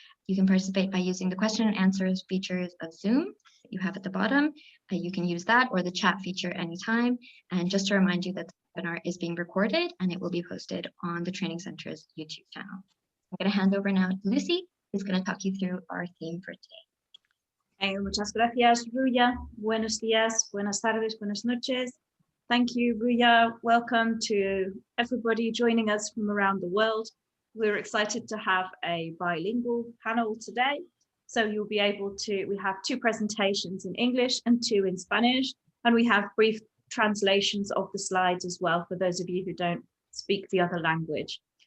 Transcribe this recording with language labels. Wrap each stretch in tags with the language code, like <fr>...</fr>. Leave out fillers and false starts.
<en>You can participate by using the question and answers features of Zoom that you have at the bottom. You can use that or the chat feature anytime. And just to remind you that the webinar is being recorded and it will be posted on the Training Center's YouTube channel. I'm going to hand over now to Lucy, who's going to talk you through our theme for today.</en> <es>Muchas gracias, Ruya. Buenos días, buenas tardes, buenas noches.</es> <en>Thank you, Ruya. Welcome to everybody joining us from around the world. We're excited to have a bilingual panel today. So you'll be able to, we have two presentations in English and two in Spanish, and we have brief translations of the slides as well for those of you who don't speak the other language.</en>